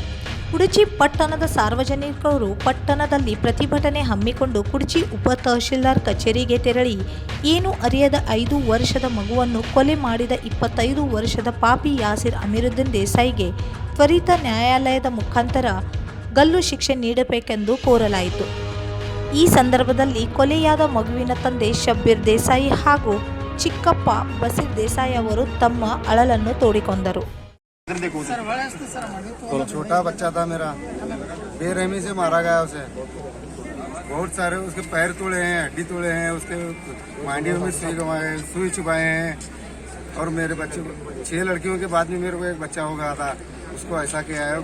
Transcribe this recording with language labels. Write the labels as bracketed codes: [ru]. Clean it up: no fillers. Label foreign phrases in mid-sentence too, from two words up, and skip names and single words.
[kn] ಕುಡಚಿ ಪಟ್ಟಣದ ಸಾರ್ವಜನಿಕರು ಪಟ್ಟಣದಲ್ಲಿ ಪ್ರತಿಭಟನೆ ಹಮ್ಮಿಕೊಂಡು ಕುಡಚಿ ಉಪ ತಹಶೀಲ್ದಾರ್ ಕಚೇರಿಗೆ ತೆರಳಿ ಏನೂ ಅರಿಯದ 5 ವರ್ಷದ ಮಗುವನ್ನು ಕೊಲೆ ಮಾಡಿದ 25 ವರ್ಷದ ಪಾಪಿ ಯಾಸಿರ್ ಅಮೀರುದ್ದೀನ್ ದೇಸಾಯಿಗೆ ತ್ವರಿತ ನ್ಯಾಯಾಲಯದ ಮುಖಾಂತರ ಗಲ್ಲು ಶಿಕ್ಷೆ ನೀಡಬೇಕೆಂದು ಕೋರಲಾಯಿತು. ಈ ಸಂದರ್ಭದಲ್ಲಿ ಕೊಲೆಯಾದ ಮಗುವಿನ ತಂದೆ ಶಬ್ಬೀರ್ ದೇಸಾಯಿ ಹಾಗೂ ಚಿಕ್ಕಪ್ಪ ಬಸೀರ್ ದೇಸಾಯಿ ಅವರು ತಮ್ಮ ಅಳಲನ್ನು ತೋಡಿಕೊಂಡರು. [hi] छोटा बच्चा था मेरा, बेरहमी से मारा गया उसे। बहुत सारे उसके पैर तोड़े हैं, हड्डी तोड़े हैं, उसके मांडी में सुई छुपाए हैं। और मेरे बच्चे 6 लड़कियों के बाद में मेरे को एक बच्चा हो गया था, उसको ऐसा किया है।